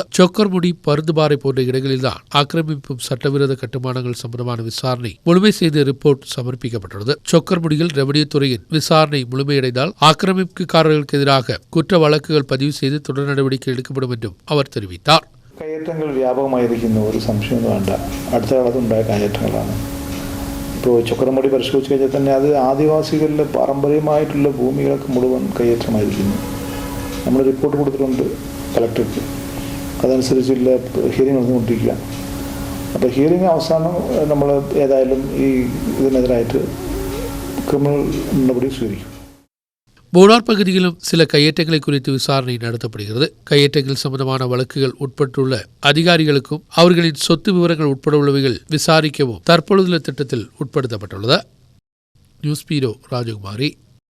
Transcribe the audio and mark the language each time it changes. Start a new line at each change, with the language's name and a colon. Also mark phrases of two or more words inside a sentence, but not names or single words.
Tamil: சொக்கர்முடி, பருந்துபாறை போன்ற இடங்களில்தான் ஆக்கிரமிப்பும் சட்டவிரோத கட்டுமானங்கள் சம்பந்தமான விசாரணை முழுமை செய்து ரிப்போர்ட் சமர்ப்பிக்கப்பட்டுள்ளது. சொக்கர்முடியில் ரெவன்யூ துறையின் விசாரணை முழுமையடைந்தால் ஆக்கிரமிப்புக்காரர்களுக்கு எதிராக குற்ற வழக்குகள் பதிவு செய்து தொடர் நடவடிக்கை எடுக்கப்படும் என்றும் அவர் தெரிவித்தார்.
Malayalam: കയ്യേറ്റങ്ങൾ വ്യാപകമായിരിക്കുന്ന ഒരു സംശയമൊന്നും വേണ്ട. അടുത്ത കാലത്ത് ഉണ്ടായ കയ്യേറ്റങ്ങളാണ്. ഇപ്പോൾ ചൊക്കരമുടി പരിശോധിച്ച് കഴിഞ്ഞാൽ തന്നെ അത് ആദിവാസികളിലെ പാരമ്പര്യമായിട്ടുള്ള ഭൂമികളൊക്കെ മുഴുവൻ കയ്യേറ്റമായിരിക്കുന്നു. നമ്മൾ റിപ്പോർട്ട് കൊടുത്തിട്ടുണ്ട് കളക്ടർക്ക്. അതനുസരിച്ചുള്ള ഹിയറിംഗ് നടന്നുകൊണ്ടിരിക്കുക. അപ്പോൾ ഹിയറിംഗ് അവസാനം നമ്മൾ ഏതായാലും ഇതിനെതിരായിട്ട് ക്രിമിനൽ നടപടി സ്വീകരിക്കും.
Tamil: மூணார் பகுதியிலும் சில கையேற்றங்களை குறித்து விசாரணை நடத்தப்படுகிறது. கையேற்றங்கள் சம்பந்தமான வழக்குகள் உட்பட்டுள்ள அதிகாரிகளுக்கும் அவர்களின் சொத்து விவரங்கள் உட்பட உள்ளவைகள் விசாரிக்கவும் தற்பொழுதுள்ள திட்டத்தில் உட்படுத்தப்பட்டுள்ளது.
English: news bureau Rajakumari.